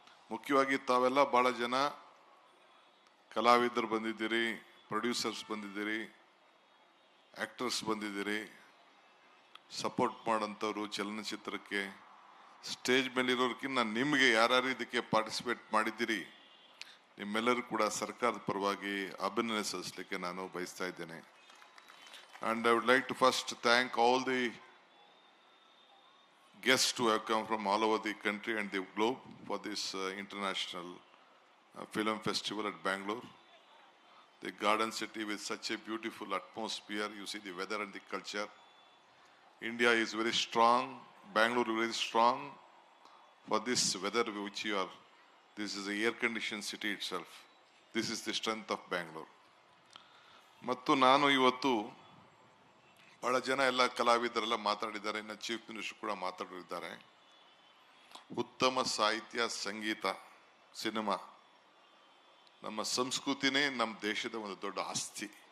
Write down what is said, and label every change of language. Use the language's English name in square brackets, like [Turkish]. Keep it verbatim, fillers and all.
[Kannada] ಮುಖ್ಯವಾಗಿ ತಾವೆಲ್ಲ ಭಾಳ ಜನ ಕಲಾವಿದರು ಬಂದಿದ್ದೀರಿ, ಪ್ರೊಡ್ಯೂಸರ್ಸ್ ಬಂದಿದ್ದೀರಿ, ಆ್ಯಕ್ಟರ್ಸ್ ಬಂದಿದ್ದೀರಿ, ಸಪೋರ್ಟ್ ಮಾಡೋಂಥವ್ರು ಚಲನಚಿತ್ರಕ್ಕೆ. ಸ್ಟೇಜ್ ಮೇಲಿರೋರ್ಕಿನ್ನ ನಿಮಗೆ ಯಾರ್ಯಾರು ಇದಕ್ಕೆ ಪಾರ್ಟಿಸಿಪೇಟ್ ಮಾಡಿದ್ದೀರಿ, ನಿಮ್ಮೆಲ್ಲರೂ ಕೂಡ ಸರ್ಕಾರದ ಪರವಾಗಿ ಅಭಿನಂದನೆ ಸಲ್ಲಿಸಲಿಕ್ಕೆ ನಾನು ಬಯಸ್ತಾ ಇದ್ದೇನೆ. [English] And I would like to first thank all the guests who have come from all over the country and the globe for this uh, international uh, film festival at Bangalore. The garden city with such a beautiful atmosphere, you see the weather and the culture. India is very strong, Bangalore is very strong for this weather which you are, this is the air-conditioned city itself. This is the strength of Bangalore. [Kannada] ಮತ್ತು ನಾನು ಇವತ್ತು ಭಾಳ ಜನ ಎಲ್ಲ ಕಲಾವಿದರೆಲ್ಲ ಮಾತಾಡಿದ್ದಾರೆ, ಇನ್ನು chief minister ಕೂಡ ಮಾತಾಡಿದ್ದಾರೆ. ಉತ್ತಮ ಸಾಹಿತ್ಯ, ಸಂಗೀತ, ಸಿನಿಮಾ ನಮ್ಮ ಸಂಸ್ಕೃತಿನೇ ನಮ್ಮ ದೇಶದ ಒಂದು ದೊಡ್ಡ ಆಸ್ತಿ.